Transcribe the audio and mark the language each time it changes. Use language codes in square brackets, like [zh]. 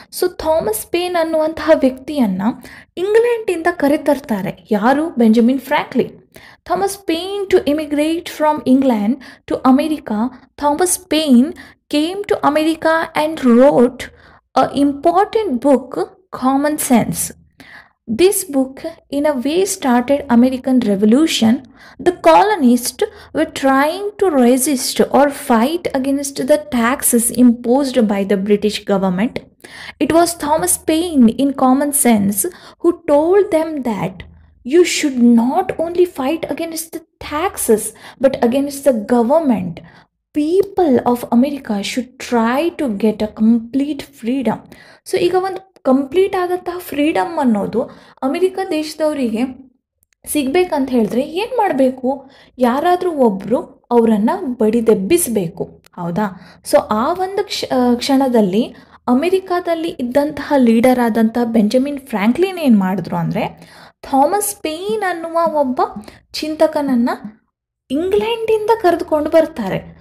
[kn] So Thomas pain ಅನ್ನುವಂತಹ ವ್ಯಕ್ತಿಯನ್ನು ಇಂಗ್ಲೆಂಡಿಂದ ಕರೆತರ್ತಾರೆ. ಯಾರು? Benjamin Franklin. [en] Thomas Paine to immigrate from England to America. Thomas Paine came to America and wrote a important book, Common Sense. This book, in a way, started American Revolution. The colonists were trying to resist or fight against the taxes imposed by the British government. It was Thomas Paine, in Common Sense, who told them that you should not only fight against the taxes but against the government. People of America should try to get a complete freedom. [kn] So ಈಗ ಒಂದು complete ಆದಂತಹ freedom ಅನ್ನೋದು America ದೇಶದವರಿಗೆ ಸಿಗ್ಬೇಕಂತ ಹೇಳಿದ್ರೆ ಏನು ಮಾಡಬೇಕು? ಯಾರಾದರೂ ಒಬ್ಬರು ಅವರನ್ನು ಬಡಿದೆಬ್ಬಿಸಬೇಕು, ಹೌದಾ? ಸೊ ಆ ಒಂದು ಕ್ಷಣದಲ್ಲಿ ಅಮೆರಿಕಾದಲ್ಲಿ ಇದ್ದಂತಹ ಲೀಡರ್ ಆದಂತಹ ಬೆಂಜಮಿನ್ ಫ್ರಾಂಕ್ಲಿನ್ ಏನು ಮಾಡಿದ್ರು ಅಂದರೆ, ಥಾಮಸ್ ಪೇನ್ ಅನ್ನುವ ಒಬ್ಬ ಚಿಂತಕನನ್ನು ಇಂಗ್ಲೆಂಡಿಂದ ಕರೆದುಕೊಂಡು ಬರ್ತಾರೆ.